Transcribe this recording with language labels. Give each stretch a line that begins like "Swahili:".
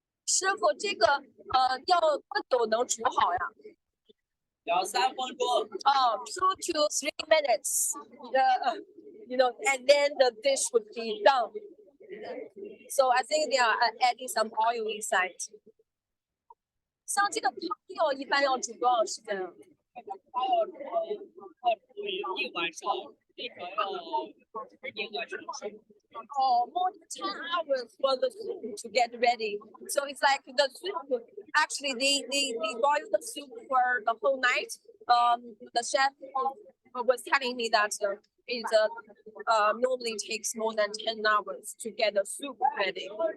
Chinese: 师傅，这个要多久能煮好呀？2、3分钟.
English: 2 to 3 minutes. And then the dish would be done. So I think they are adding some oil inside.
Chinese: 像这个汤料一般要煮多少时间啊？它要煮1晚上，最少要1个小时。
English: More than 10 hours for the soup to get ready. So it's like the soup. Actually, they boil the soup for the whole night. The chef was telling me that it normally takes more than 10 hours to get the soup ready.